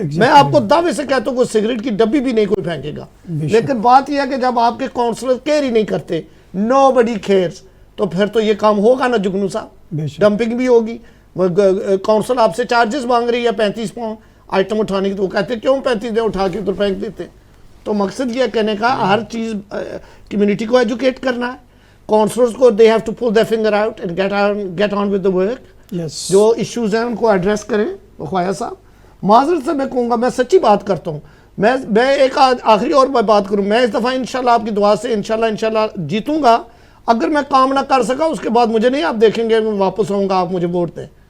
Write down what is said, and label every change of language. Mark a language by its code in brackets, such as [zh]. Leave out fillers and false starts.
[ur] میں آپ کو دعوے سے کہتا ہوں کہ سگریٹ کی ڈبی بھی نہیں کوئی پھینکے گا. لیکن بات یہ ہے کہ جب آپ کے کونسلر کیئر ہی نہیں کرتے، [en] nobody cares, [ur] تو پھر تو یہ کام ہوگا نا جگنو صاحب، ڈمپنگ بھی ہوگی. کونسل آپ سے چارجز مانگ رہی ہے 35 پاؤنڈ آئٹم اٹھانے کی، تو وہ کہتے ہیں کیوں 35 دیں، اٹھا کے ادھر پھینک دیتے. تو مقصد یہ کہنے کا ہر چیز کمیونٹی کو ایجوکیٹ کرنا ہے. کونسلرز کو [en] they have to pull their finger out and get on with the work. [ur] جو ایشوز ہیں ان کو ایڈریس کریں. خواجہ صاحب معذرت سے میں کہوں گا، میں سچی بات کرتا ہوں، میں ایک آخری اور بات کروں، میں اس دفعہ انشاءاللہ آپ کی دعا سے انشاءاللہ جیتوں گا. اگر میں کام نہ کر سکا اس کے بعد مجھے نہیں آپ دیکھیں گے میں واپس آؤں گا آپ مجھے ووٹ دیں.